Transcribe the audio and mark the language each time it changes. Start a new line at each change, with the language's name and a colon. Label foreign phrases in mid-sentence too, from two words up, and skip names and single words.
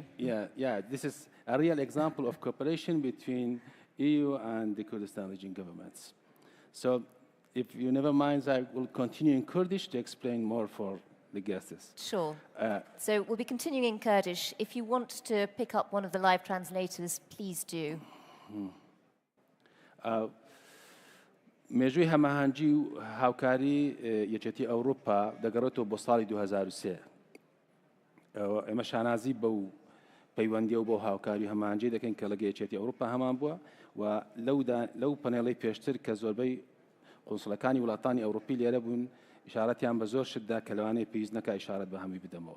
English: This is a real example of cooperation between EU and the Kurdistan region governments. So if you never mind, I will continue in Kurdish to explain more for the guests. Sure. So we'll be continuing in Kurdish. If you want to pick up one of the live translators, please do.
Central Kurdish: مێژووی هەماهەنگی و هاوکاری یەکێتی ئەوروپا دەگەڕێتەوە بۆ ساڵی 2003. ئێمە شانازی بەو پەیوەندی و بۆ هاوکاری هەماهەنگی دەکەین کە لەگە یەکێتی ئەوروپا هەمان بووە و لەو پەنێڵەی پێشتر کە زۆربەی قونسڵەکانی وڵاتانی ئەوروپی لێرە بوون ئیشارەتیان بە زۆر شتدا کە لەوانەیە پێویست نەکا ئیشارەت بە هەمووی بدەمەوە.